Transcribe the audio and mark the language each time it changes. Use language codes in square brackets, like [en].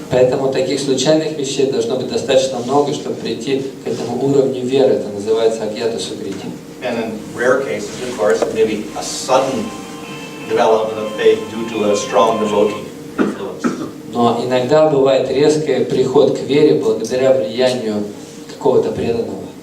[ru] Поэтому таких случайных вещей должно быть достаточно много, чтобы прийти к этому уровню веры. Это называется агьята сукрити. [en] And in rare cases, of course, maybe a sudden development of faith due to a strong devotee influence. [ru] Но иногда бывает резкий приход к вере благодаря влиянию какого-то преданного.